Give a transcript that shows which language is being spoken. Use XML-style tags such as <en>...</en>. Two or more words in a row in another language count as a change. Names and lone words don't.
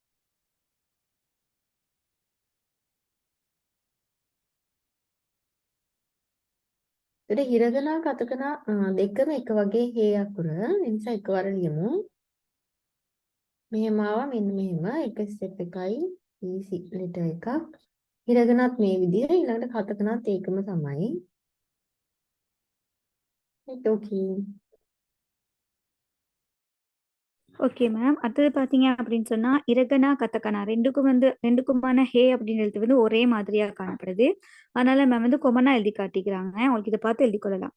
<si>ඊට හිරගනා කතකනා දෙකම එක වගේ හේ අකුර. ඒ නිසා එකවර ලියමු. මෙහෙම ආවා මෙන්න මෙහෙම එක step එකයි</si> <en>easy letter</en> <si>එකක්. හිරගනත් මේ විදිහ ඊළඟට කතකනත් ඒකම තමයි. okay.</si> <en>okay ma'am.</en> <ta>அடுத்தது பார்த்தீங்க அப்படின்னு சொன்னா இரகனா கதகனா ரெண்டுக்குமான ஹே அப்படின்னு எழுத்து வந்து ஒரே மாதிரியா காணப்படுது. அதனால மேம் வந்து கொமனா எழுதி காட்டிக்கிறாங்க. உங்களுக்கு இதை பார்த்து எழுதி கொள்ளலாம்.</ta>